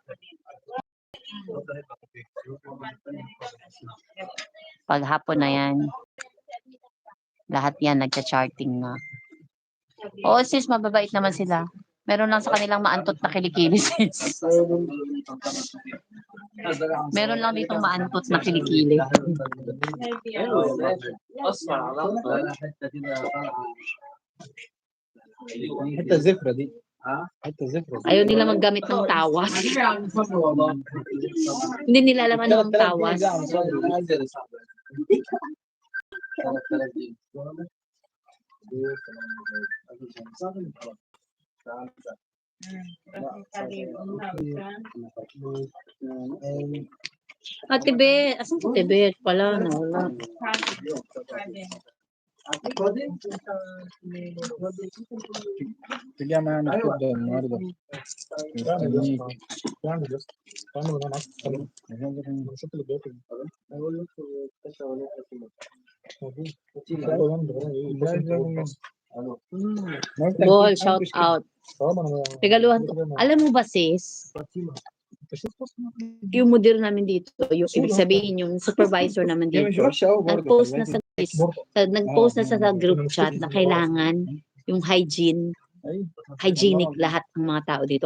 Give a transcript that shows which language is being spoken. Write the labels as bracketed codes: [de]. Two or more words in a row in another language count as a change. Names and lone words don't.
[tl] Pag hapon na yan, lahat yan nagcha-charting na. Oo sis, mababait naman sila. Meron lang sa kanilang maantot na kilikili sis. Meron lang ditong maantot na kilikili. [ar] حتى زفرة دي حتى زفرة [tl] Ayaw nila maggamit ng tawas. Hindi nila alam ano ang tawas. Tibet. Asan si Tibet? Pala, nawala. [ar] تجي معنا كده النهارده شوف اللي بياكل [en] Ball, shout out. [tl] Regaluhan ko. Alam mo ba sis? Yung mudir namin dito, yung ibig sabihin yung supervisor naman dito, nag-post na nag-post na sa group chat na kailangan yung hygienic lahat ng mga tao dito.